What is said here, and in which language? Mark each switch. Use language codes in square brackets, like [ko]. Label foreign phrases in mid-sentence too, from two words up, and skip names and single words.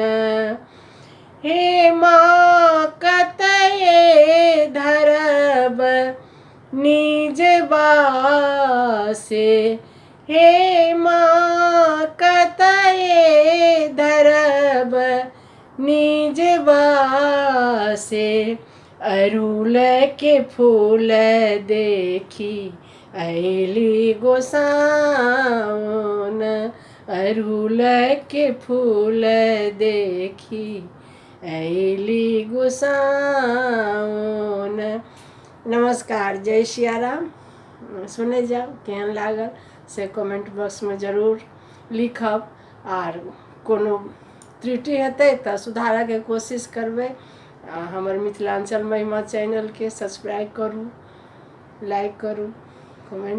[mai] हे माँ कतए धरब निज बासे, हे माँ कतए धरब निज बासे। अड़हुल के फूल देखी अइली गोसाउन। अड़हुल के फूल देखी अइली गोसाउन। नमस्कार, जय सियाराम। सुनै जाउ केहन लागल से कमेंट बॉक्समे जरूर लिखब। आर कोनो त्रुटि हेतै तऽ सुधारऽके कोशिश करबै। हमर मिथिलाञ्चल महिमा चैनलके सब्सक्राइब करू, लाइक करू, कमेंट करू।